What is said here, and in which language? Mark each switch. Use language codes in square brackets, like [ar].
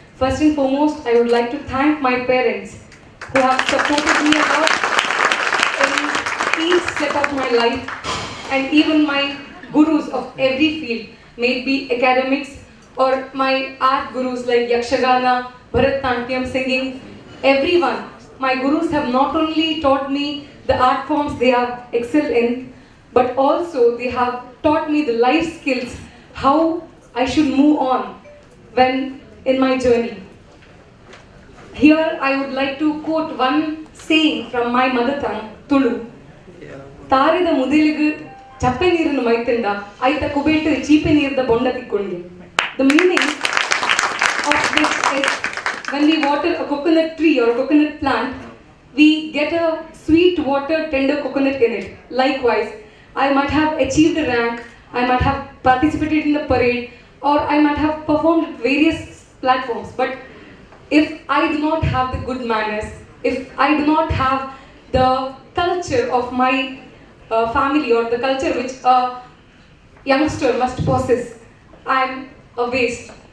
[en] First and foremost, I would like to thank my parents who have supported me a lot in each step of my life, and even my gurus of every field, may it be academics or my art gurus like Yakshagana, Bharatanatyam, singing, everyone. My gurus have not only taught me the art forms they have excelled in, but also they have taught me the life skills, how I should move on when in my journey. Here I would like to quote one saying from my mother tongue, Tulu. [tcy] ತಾರಿದ ಮುದಿಲಿಗು ಚಪ್ಪೆ ನೀರನ್ನು ಮೈತಂಡ ಐತ ಕುಬೇಟು ಚೀಪೆ ನೀರದ ಬೊಂಡ ತಿಕ್ಕೊಂಡಿ. [en] The meaning of this is when we water a coconut tree or a coconut plant, we get a sweet water tender coconut in it. Likewise, I might have achieved a rank, I might have participated in the parade, or I might have performed at various platforms, but if I do not have the good manners, if I do not have the culture of my family or the culture which a youngster must possess, I am a waste.